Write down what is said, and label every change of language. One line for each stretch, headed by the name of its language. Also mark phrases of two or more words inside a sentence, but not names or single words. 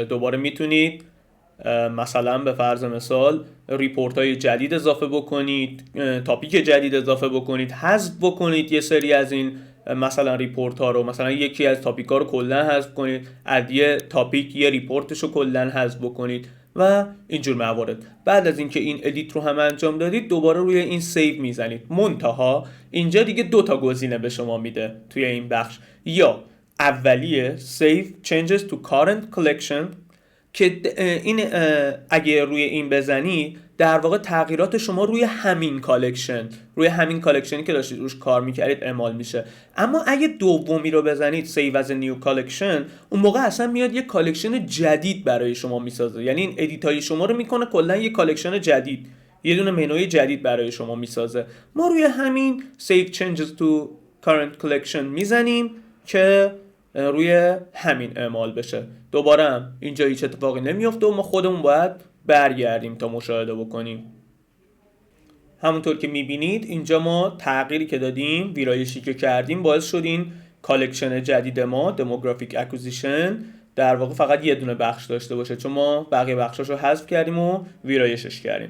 Persian: دوباره میتونید مثلا به فرض مثال ریپورت های جدید اضافه بکنید، تاپیک جدید اضافه بکنید، حذف بکنید یه سری از این مثلا ریپورت ها رو، مثلا یکی از تاپیک ها رو کلا حذف کنید، از یه تاپیک یه ریپورتش رو کلا حذف بکنید و اینجور موارد. بعد از اینکه این ادیت رو هم انجام دادید دوباره روی این سیو میزنید. منتها اینجا دیگه 2 تا گزینه به شما میده توی این بخش، یا اولیه
English: save changes to current collection
Persian: که این اگه روی این بزنی در واقع تغییرات شما روی همین کالکشنی که داشتید روش کار میکردید اعمال میشه. اما اگه دومی رو بزنید
English: save as a new collection،
Persian: اون موقع اصلا میاد یه کالکشن جدید برای شما میسازه. یعنی این ادیتای شما رو میکنه کلا یه کالکشن جدید، یه دونه منوی جدید برای شما میسازه. ما روی همین
English: save changes to current collection
Persian: میزنیم که روی همین اعمال بشه. دوباره هم اینجا هیچ اتفاقی نمیفته و ما خودمون باید برگردیم تا مشاهده بکنیم. همونطور که میبینید اینجا ما تغییری که دادیم، ویرایشی که کردیم، باعث شد این کالکشن جدید ما
English: demographic acquisition
Persian: در واقع فقط یه دونه بخش داشته باشه، چون ما بقیه بخشاشو حذف کردیم و ویرایشش کردیم.